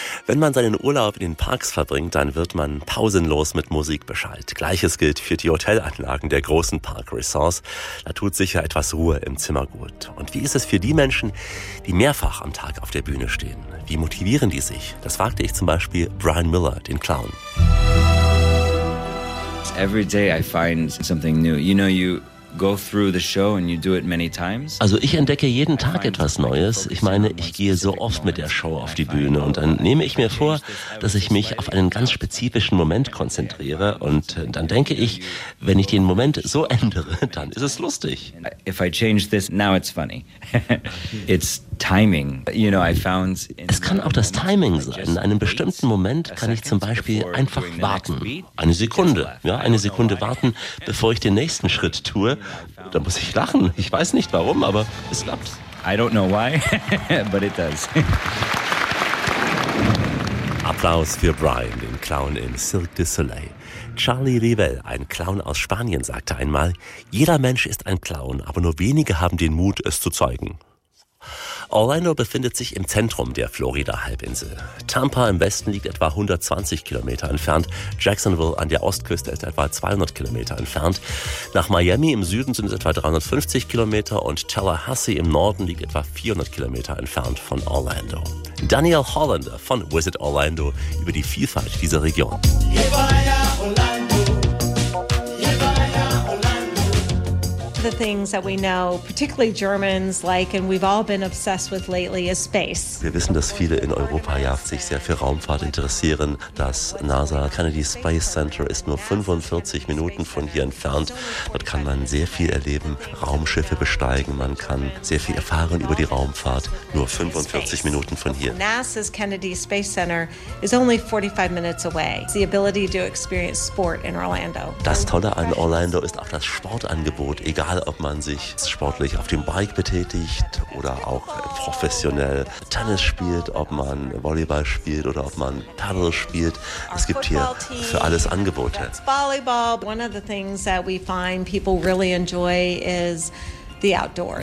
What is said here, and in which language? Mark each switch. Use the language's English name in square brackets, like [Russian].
[German] Wenn man seinen Urlaub in den Parks verbringt, dann wird man pausenlos mit Musik beschallt. Gleiches gilt für die Hotelanlagen der großen Park-Resorts. Da tut sicher etwas Ruhe im Zimmer gut. Und wie ist es für die Menschen, die mehrfach am Tag auf der Bühne stehen? Wie motivieren die sich? Das fragte ich zum Beispiel Brian Miller, den Clown. [English] Every day I find something new. You know, you go through the show and you do it many times. [German] Also ich entdecke jeden Tag etwas Neues. Ich meine, ich gehe so oft mit der Show auf die Bühne und dann nehme ich mir vor, dass ich mich auf einen ganz spezifischen Moment konzentriere und dann denke ich, wenn ich den Moment so ändere, dann ist es lustig. [English] If I change this, now it's funny. It's timing. You know, I found. [German] Es kann auch das Timing sein. In einem bestimmten Moment kann ich zum Beispiel einfach warten. Eine Sekunde. Ja, eine Sekunde warten, bevor ich den nächsten Schritt tue. Da muss ich lachen. Ich weiß nicht warum, aber es klappt. [English] I don't know why, but it does. [German] Applaus für Brian, den Clown im Cirque du Soleil. Charlie Rivel, ein Clown aus Spanien, sagte einmal: Jeder Mensch ist ein Clown, aber nur wenige haben den Mut, es zu zeigen. Orlando befindet sich im Zentrum der Florida-Halbinsel. Tampa im Westen liegt etwa 120 Kilometer entfernt. Jacksonville an der Ostküste ist etwa 200 Kilometer entfernt. Nach Miami im Süden sind es etwa 350 Kilometer und Tallahassee im Norden liegt etwa 400 Kilometer entfernt von Orlando. Daniel Hollander von Visit Orlando über die Vielfalt dieser Region. [English] The things that we know, particularly Germans, like, and we've all been obsessed with lately, is space. [German] Wir wissen, dass viele in Europa ja sich sehr für Raumfahrt interessieren. Das NASA Kennedy Space Center ist nur 45 Minuten von hier entfernt. Dort kann man sehr viel erleben, Raumschiffe besteigen, man kann sehr viel erfahren über die Raumfahrt, nur 45 Minuten von hier. [English] NASA's Kennedy Space Center is only 45 minutes away. The ability to experience sport in Orlando. [German] Das Tolle an Orlando ist auch das Sportangebot. Egal, ob man sich sportlich auf dem Bike betätigt oder auch professionell Tennis spielt, ob man Volleyball spielt oder ob man Paddle spielt. Es gibt hier für alles Angebote. [English] One of the things that we find people really enjoy is the outdoors.